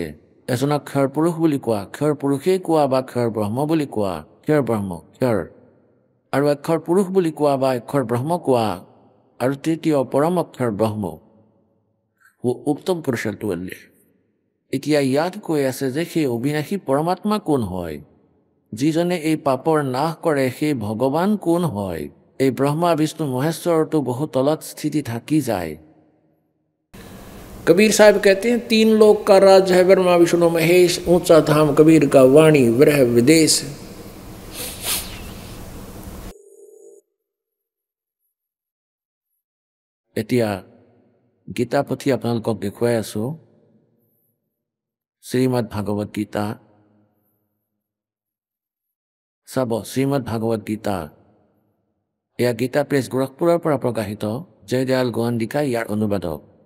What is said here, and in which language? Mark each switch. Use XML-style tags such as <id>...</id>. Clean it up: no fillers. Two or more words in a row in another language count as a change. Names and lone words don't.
<as>এজনক ক্ষৰ পুৰুষ বুলি কোৱা, ক্ষৰ পুৰুষেই কোৱা বা ক্ষৰ ব্ৰহ্ম বুলি কোৱা, ক্ষৰ ব্ৰহ্ম ক্ষৰ, আৰু অক্ষৰ পুৰুষ বুলি কোৱা বা অক্ষৰ ব্ৰহ্ম কোৱা, আৰু তৃতীয় পৰম অক্ষৰ ব্ৰহ্ম উত্তম পুৰুষত্ব। এতিয়া ইয়াত কৈ আছে যে সেই অবিনাশী পৰমাত্মা কোন হয়, যিজনে এই পাপৰ নাশ কৰে, সেই ভগৱান কোন হয়। এই ব্ৰহ্মা বিষ্ণু মহেশ্বৰতো বহু তলত স্থিতি থাকি যায়।</as> <hi>कबीर साहब कहते हैं 3 लोक का राज है ब्रह्मा विष्णु महेश, ऊंचा धाम कबीर का वाणी विरह विदेश।</hi> <as>এতিয়া গীতা পুথি আপোনালোকক দেখুৱাই আছো, শ্ৰীমদ ভাগৱত গীতা। চাব, শ্ৰীমদ ভাগৱত গীতা এয়া গীতা প্ৰেছ গোৰখপুৰৰ পৰা প্ৰকাশিত, জয়দয়াল গোৱান্দিকা ইয়াৰ অনুবাদক।</as>